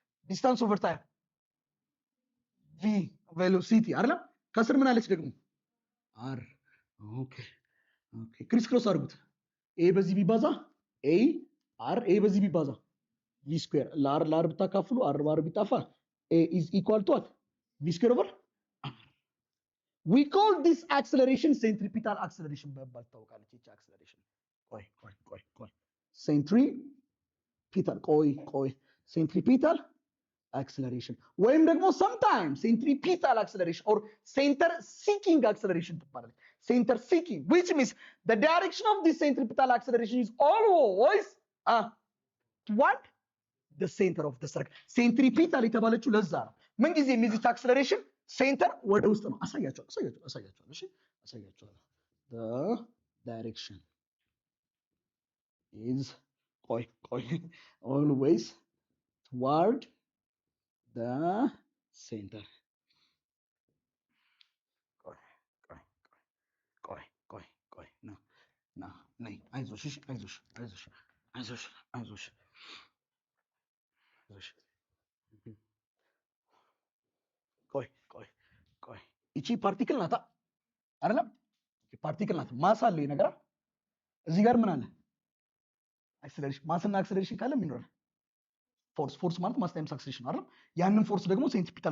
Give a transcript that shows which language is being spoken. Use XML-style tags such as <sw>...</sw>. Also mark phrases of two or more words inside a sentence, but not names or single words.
<en>distance over time v velocity</en> <am>አይደል ከስር ምን አለች ደግሞ</am> <en>r</en> <am>ኦኬ ክሪስ ክሮስ አድርጉት</am> <en>a</en> <am>በዚህ ቢባዛ</am> <en>a r a</en> <am>በዚህ ቢባዛ</am> <en>v square</en> <am>ላር ብታካፍሉ</am> <en>r</en> <am>ባር ቢጣፋ</am> <en>a is equal to what v square over r we call this acceleration centripetal acceleration</en> <am>በመባል ታውቃለች እቺ</am> <en>acceleration ቆይ centripetal acceleration</en> <am>ወይም ደግሞ</am> <en>sometimes centripetal acceleration or center seeking acceleration</en> <am>ትባላለች center</am> <en>seeking which means the direction of this centripetal acceleration is always toward the center of the circle</en> <am>centripetal የተባለችው ለዛ ነው ምን ጊዜ የሚዚት acceleration center ወደ ውስጥ ነው አሳያችኋለሁ እሺ አሳያችኋለሁ</am> <en>the direction is always toward the center</en> <am>ነይ አይዞሽ ቆይ እቺ ፓርቲክል ናታ አይደለም ፓርቲክል ናት ማስ አለ ነገር እዚህ ጋር ምን አለ አክሰለሬሽን ማስና አክሰለሬሽን ካለ ምን ይኖራል ፎርስ ማለት ማስ ታይምስ አክሰለሬሽን አይደል ያንን ፎርስ ደግሞ ሴንትሪፒታል</am>